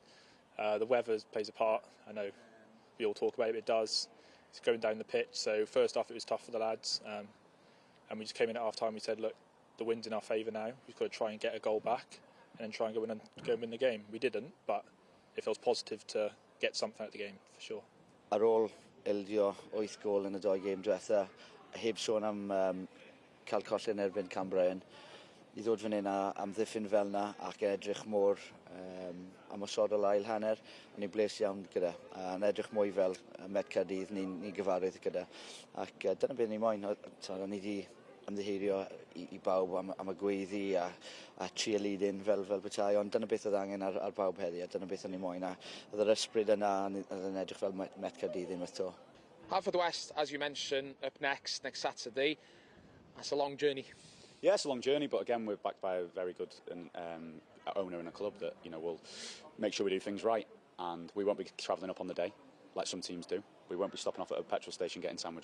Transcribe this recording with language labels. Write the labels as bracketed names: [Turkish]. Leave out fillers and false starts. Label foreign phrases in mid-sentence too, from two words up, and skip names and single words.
[English] The weather plays a part. I know we all talk about it, but it does. It's going down the pitch, so first off it was tough for the lads. And we just came in at half-time, we said, look, the wind's in our favour now. We've got to try and get a goal back and then try and go and win the game. We didn't, but it feels positive to get something out of the game, for sure. [Welsh] Ar ôl ildio 8 gol yn y 2 gêm diwetha, heb sôn am cael collen erbyn Cambrian, I ddod fan hyn a amddiffyn fel yna ac edrych mor ymosodol ail hanner, o'n i'n bles iawn gyda. A'n edrych mwy fel Met Caerdydd, ni'n gyfarwydd gyda. Ac dyna beth ni'n moyn, o'n i wedi ymddiheurio I bawb am y gweiddi a cheerleading fel petai, ond dyna beth oedd angen ar bawb heddi, a dyna beth o'n i'n moyn. A oedd yr ysbryd yna yn edrych fel Met Caerdydd unwaith to. [English] Haverfordwest, as you mentioned, up next Saturday. That's a long journey. Yeah, it's a long journey, but again, we're backed by a very good owner in a club that will make sure we do things right, and we won't be travelling up on the day like some teams do. We won't be stopping off at a petrol station getting sandwiches.